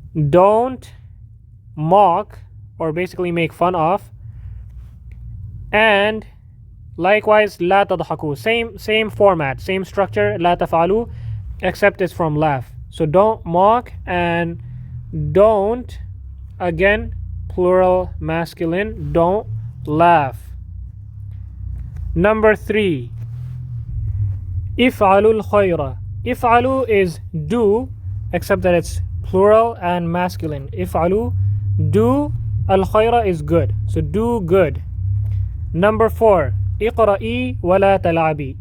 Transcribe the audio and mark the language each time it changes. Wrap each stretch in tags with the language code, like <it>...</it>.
<en>don't mock or basically make fun of, and likewise</en> <ar>لا تضحكوا,</ar> <en>same format, same structure,</en> <ar>لا تفعلوا,</ar> <en>except it's from laugh. So don't mock and don't, again plural masculine, don't laugh. Number 3,</en> <ar>افعلوا الخير.</ar> <en>افعلوا is do, except that it's plural and masculine. افعلوا, do. الخير is good, so do good. Number 4,</en> <ar>اقرأي ولا تلعبي.</ar>